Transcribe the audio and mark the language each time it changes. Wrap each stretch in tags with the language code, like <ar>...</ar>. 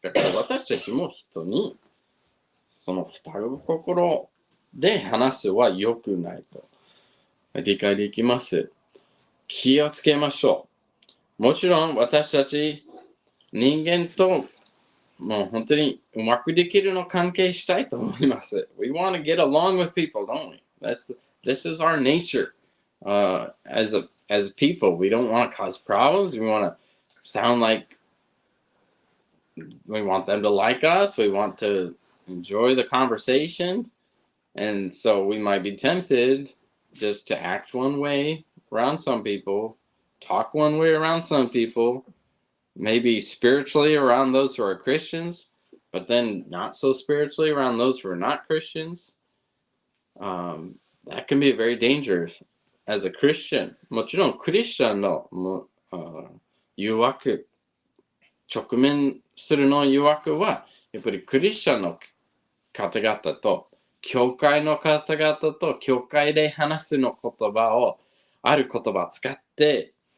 <ja>だから私たちも人にその双子心で話すは良くないと理解できます。気をつけましょう。もちろん私たち人間ともう本当にうまくできるの関係したいと思います。</ja> <en>We want to get along with people, don't we? This is our nature. As a people, we don't want to cause problems. We want to sound like we want them to like us. We want to enjoy the conversation. And so we might be tempted just to act one way around some people, talk one way around some people, maybe spiritually around those who are Christians, but then not so spiritually around those who are not Christians. That can be very dangerous as a Christian.</en> <ja>もちろんクリスチャンの誘惑、直面するの誘惑は、やっぱりクリスチャンの方々と、教会の方々と、教会で話すの言葉を、ある言葉を使って、</ja>